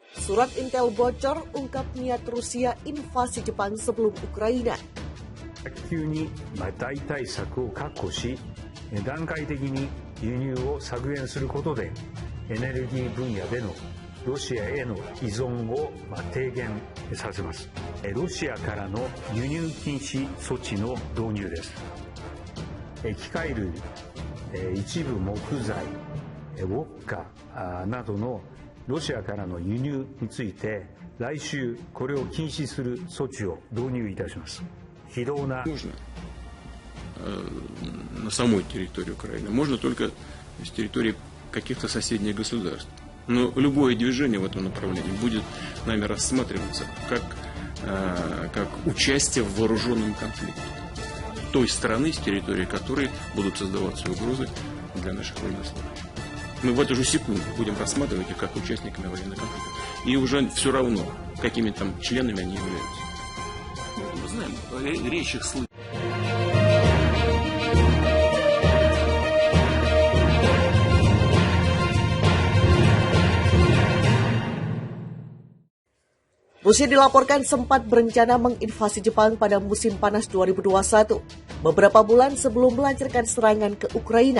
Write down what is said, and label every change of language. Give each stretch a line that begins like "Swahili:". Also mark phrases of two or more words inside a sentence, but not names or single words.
Indonesian: Surat intel bocor ungkap niat Rusia invasi Jepang sebelum Ukraina.
Japanese: 急に代替策を確保し、段階的に輸入を削減することで、エネルギー分野でのロシアへの依存を低減させます。ロシアからの輸入禁止措置の導入です。機械類、一部木材、ウォッカなどのロシアからの輸入について、来週これを禁止する措置を導入いたします。
Russian: Можно на самой территории Украины, можно только с территории каких-то соседних государств. Но любое движение в этом направлении будет нами рассматриваться как участие в вооруженном конфликте той страны, с территории которой будут создаваться угрозы для наших военнослужащих. Мы в эту же секунду будем рассматривать их как участниками военного конфликта. И уже все равно, какими там членами они являются. Мы знаем, речь их слышит.
Indonesian: Rusia dilaporkan sempat berencana menginvasi Jepang pada musim panas 2021, beberapa bulan sebelum melancarkan serangan ke Ukraina.